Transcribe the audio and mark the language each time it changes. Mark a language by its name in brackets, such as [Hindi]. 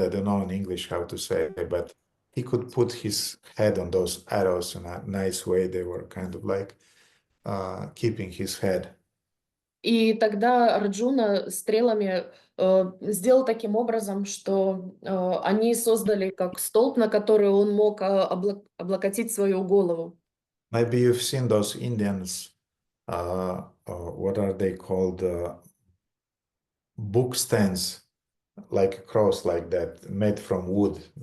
[English] I don't know in English how to say it, but he could put his head on those arrows in a nice way. They were kind of like keeping his head. [Russian] И тогда Арджуна стрелами сделал таким образом, что они создали как столб, на который он мог облокотить свою голову. [English] Maybe you've seen those Indians, what are they called? Book stands, like a cross like that, made from wood.